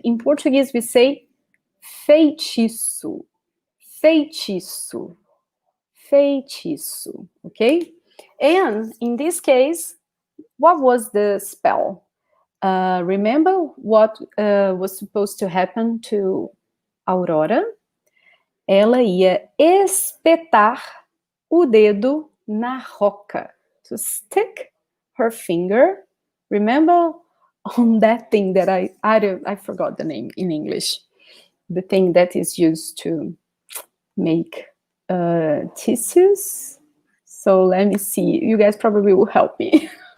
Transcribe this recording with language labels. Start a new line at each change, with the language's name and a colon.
English: In Portuguese, we say feitiço, feitiço, feitiço, okay? And in this case, what was the spell? Remember what was supposed to happen to Aurora?
Portuguese: Ela ia espetar o dedo na roca.
English: To stick her finger. Remember on that thing that I forgot the name in English. The thing that is used to make tissues. So let me see. You guys probably will help me.